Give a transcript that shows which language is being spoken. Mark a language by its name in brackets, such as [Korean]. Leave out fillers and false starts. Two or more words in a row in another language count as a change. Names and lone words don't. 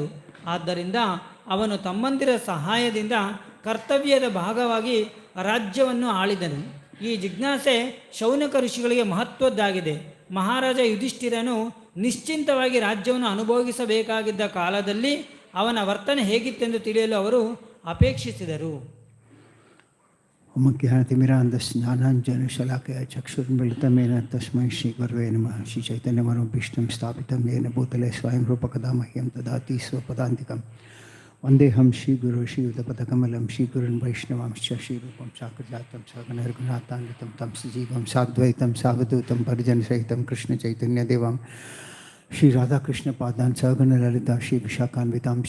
[Kannada] ಆದ್ದರಿಂದ ಅವನು ತಮ್ಮಂದಿರ ಸಹಾಯದಿಂದ ಕರ್ತವ್ಯದ ಭಾಗವಾಗಿ ರಾಜ್ಯವನ್ನು ಆಳಿದನು. ಈ ಜಿಜ್ಞಾಸೆ ಶೌನಕ ಋಷಿಗಳಿಗೆ ಮಹತ್ವದ್ದಾಗಿದೆ. ಮಹಾರಾಜ ಯುಧಿಷ್ಠಿರನು ನಿಶ್ಚಿಂತವಾಗಿ ರಾಜ್ಯವನ್ನು ಅನುಭವಿಸಬೇಕಾಗಿದ್ದ ಕಾಲದಲ್ಲಿ ಅವನ ವರ್ತನೆ ಹೇಗಿತ್ತೆಂದು ತಿಳಿಯಲು ಅವರು ಅಪೇಕ್ಷಿಸಿದರು. [Sanskrit] ज्ञानाञ्जनशलाकया चक्षुर्मिलितमेन तस्मै श्रीगुरवे नमः. श्रीचैतन्यमनोभीष्टं स्थापितं येन भूतले स्वयं रूपकदा मह्यं ददाति स्वपदान्तिकं. वन्देऽहं श्रीगुरो श्रीयुतपदकमलं श्रीगुरुन् वैष्णवांश्च श्रीरूपं साग्रजातं सगणरघुनाथान्वितं तं सजीवं साद्वैतं सावधूतं परिजनसहितं कृष्णचैतन्यदेवं श्री राधाकृष्ण पादान सगण ललिता श्री विशाखान्वितांश्च.